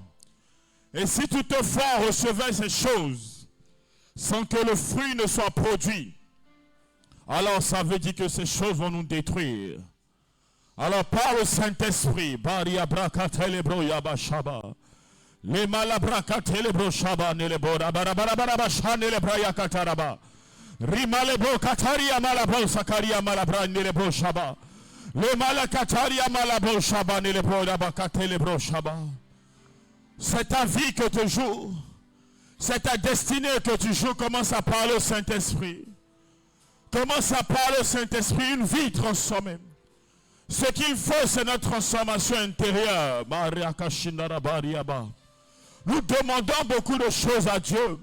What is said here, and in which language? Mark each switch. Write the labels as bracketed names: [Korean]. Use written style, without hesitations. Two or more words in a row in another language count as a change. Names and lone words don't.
[French] Et si toutefois on recevait ces choses sans que le fruit ne soit produit, alors ça veut dire que ces choses vont nous détruire. Alors par le Saint-Esprit, Baria Brakatelebro Yabashaba, les Malabrakatelebro Shaba Nelebo, Rabarabarabasha Nelebraya Kataraba, Rimalebo Kataria Malabo Sakaria Malabra Nelebo Shaba, les Malakataria Malabo Shaba Nelebo Rabakatelebro Shaba. C'est ta vie que tu joues, c'est ta destinée que tu joues. Commence à parler au Saint-Esprit. Commence à parler au Saint-Esprit, une vie transformée. Ce qu'il faut, c'est notre transformation intérieure. Nous demandons beaucoup de choses à Dieu.